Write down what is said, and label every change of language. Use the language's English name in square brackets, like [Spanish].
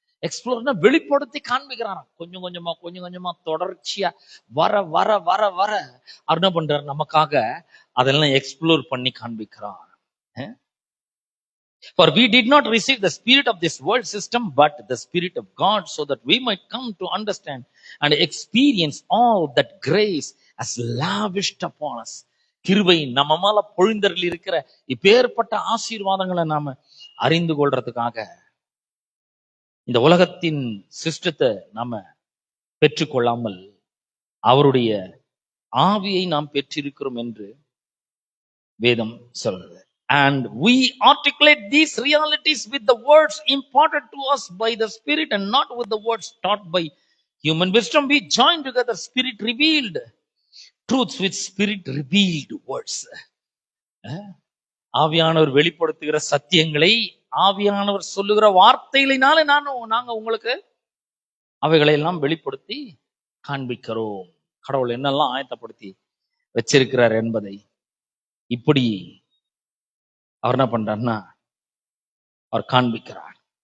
[Tamil] எக்ஸ்ப்ளோர்னா வெளிப்படுத்தி காண்பிக்கிறாராம். கொஞ்சம் கொஞ்சமா தொடர்ச்சியா வர வர வர வர அவர் என்ன பண்றாரு, நமக்காக அதெல்லாம் எக்ஸ்ப்ளோர் பண்ணி காண்பிக்கிறார். [English] For we did not receive the spirit of this world system, but the spirit of God, so that we might come to understand and experience all that grace has lavished upon us. [Tamil] கிருபை நம்ம மேல பொழிந்தரில் இருக்கிற இப்பேற்பட்ட ஆசீர்வாதங்களை நாம அறிந்து கொள்றதுக்காக இந்த உலகத்தின் சிஸ்டத்தை நாம பெற்றுக்கொள்ளாமல் அவருடைய ஆவியை நாம் பெற்றிருக்கிறோம் என்று வேதம் சொல்றது. [English] And we articulate these realities with the words imparted to us by the Spirit and not with the words taught by human wisdom. We join together Spirit revealed truths with Spirit revealed words. [Tamil] ஆவியானவர் வெளிப்படுத்துகிற சத்தியங்களை ஆவியானவர் சொல்லுகிற வார்த்தைகளினாலே நாங்க உங்களுக்கு அவைகளை எல்லாம் வெளிப்படுத்தி காண்பிக்கிறோம். கடவுள் என்னெல்லாம் ஆயத்தப்படுத்தி வச்சிருக்கிறார் என்பதை இப்படி அவர் என்ன பண்றாருன்னா அவர் காண்பிக்கிறார்.